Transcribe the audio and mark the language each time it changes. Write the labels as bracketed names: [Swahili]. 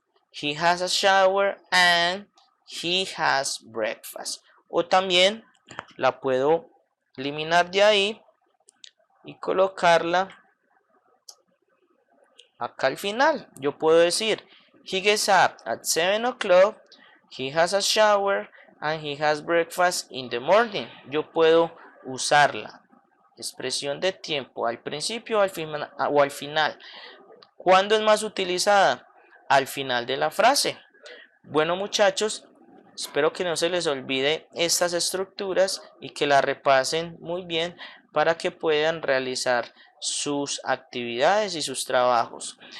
[English] He has a shower and he has breakfast. [Spanish] O también la puedo eliminar de ahí y colocarla acá al final. Yo puedo decir, [English] he gets up at 7 o'clock, he has a shower and he has breakfast in the morning. [Spanish] Yo puedo usarla. Expresión de tiempo al principio o al final. ¿Cuándo es más utilizada? Al final de la frase. Bueno, muchachos, espero que no se les olvide estas estructuras y que las repasen muy bien para que puedan realizar sus actividades y sus trabajos.